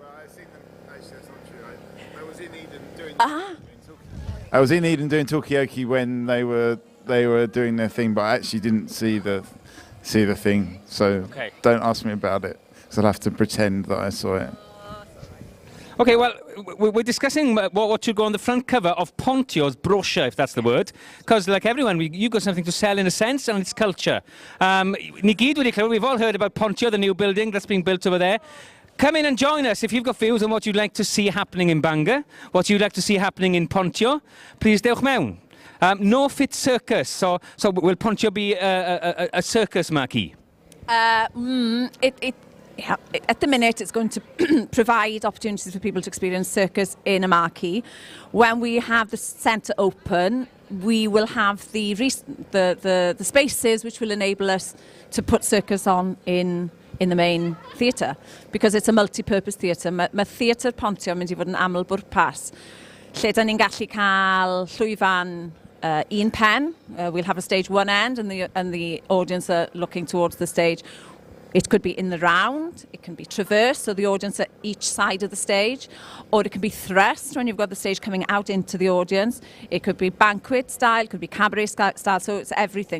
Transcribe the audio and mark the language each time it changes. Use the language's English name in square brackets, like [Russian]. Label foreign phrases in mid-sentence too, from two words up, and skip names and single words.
[English] Well, I've seen them, actually that's not true. I was in Eden doing I was in Eden doing Talkaoke when they were doing their thing, but I actually didn't see the thing, so don't ask me about it, because I'll have to pretend that I saw it. Okay, well, we're discussing what should go on the front cover of Pontio's brochure, if that's the word, because like everyone, you've got something to sell in a sense, and it's culture. [Welsh] Ni gyd wedi clywed, [English] we've all heard about Pontio, the new building that's being built over there. Come in and join us if you've got views on what you'd like to see happening in Bangor, what you'd like to see happening in Pontio. Please dewch mewn. No Fit Circus, so will Pontio be a circus, Mackie? At the minute, it's going to provide opportunities for people to experience circus in a marquee. When we have the centre open, we will have the spaces which will enable us to put circus on in the main theatre, because it's a multi-purpose theatre. [Welsh] Mae theatr Pontio yn mynd I fod yn aml bwrpas, lle da ni'n gallu cael llwyfan un pen. [English] We'll have a stage one end and the audience are looking towards the stage. It could be in the round, it can be traversed, so the audience at each side of the stage, or it can be thrust when you've got the stage coming out into the audience. It could be banquet style, it could be cabaret style, so it's everything.